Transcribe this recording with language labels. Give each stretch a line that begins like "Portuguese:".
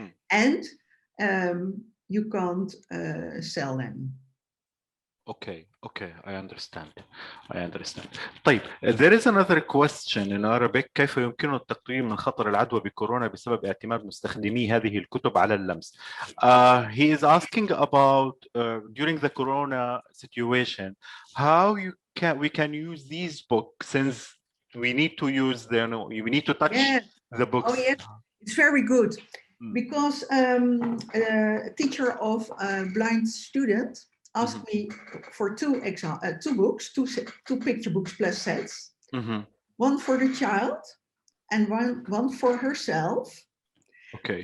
English: And you can't sell them. Okay, I understand.
Arabic: طيب,
English: there is another question in Arabic.
Arabic: كيف يمكن التقليل من خطر العدوى بكورونا بسبب اعتماد مستخدمي هذه الكتب على اللمس?
English: He is asking about during the corona situation, how we can use these books, since we need to use them, we need to touch the books. Oh yes, it's very good. Because a teacher of a blind student asked me for two books, two picture books plus sets, one for the child and one for herself. Okay.